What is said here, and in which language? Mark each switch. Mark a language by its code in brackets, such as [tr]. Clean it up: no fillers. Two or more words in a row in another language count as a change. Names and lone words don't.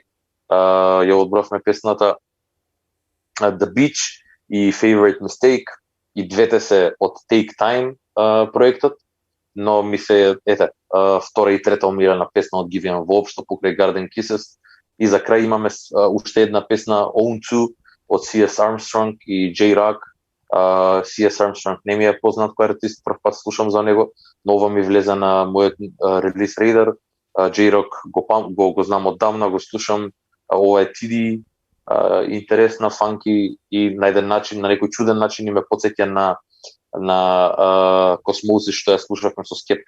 [mk] Ја одбравме песната The Beach и Favorite Mistake, и двете се од Take Time проектот, но ми се втора и трета омилена песна од Givian воопшто покрај Garden Kisses. И за крај имаме уште една песна Own To од C.S. Armstrong и J-Rock. C.S. Armstrong не ми е познат кој артист, прв пат слушам за него, но ова ми влезе на мојот [en] release radar. [mk] J-Rock го знам оддавна, го слушам. Ова е TD, интересна, фанки и на еден начин, на некој чуден начин и ме потсеќа на Cosmosis што ја слушавме со Скепта.